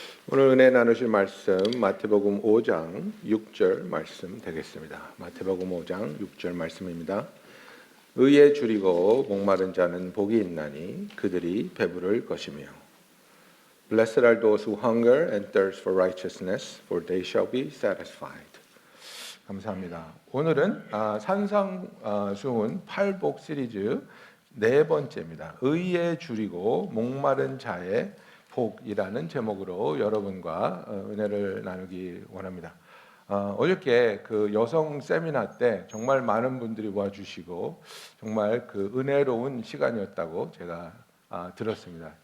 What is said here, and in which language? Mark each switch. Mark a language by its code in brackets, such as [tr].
[ko] 오늘 은혜 나누실 말씀 마태복음 5장 6절 말씀 되겠습니다. 마태복음 5장 6절 말씀입니다. 의에 줄이고 목마른 자는 복이 있나니 그들이 배부를 것이며 [en] Blessed are those who hunger and thirst for righteousness, for they shall be satisfied. [ko] 감사합니다. 오늘은 산상수훈 8복 시리즈 네 번째입니다. 의에 줄이고 목마른 자의 복이라는 제목으로 여러분과 은혜를 나누기 원합니다. 어저께 그 여성 세미나 때 정말 많은 분들이 와주시고 정말 그 은혜로운 시간이었다고 제가 들었습니다.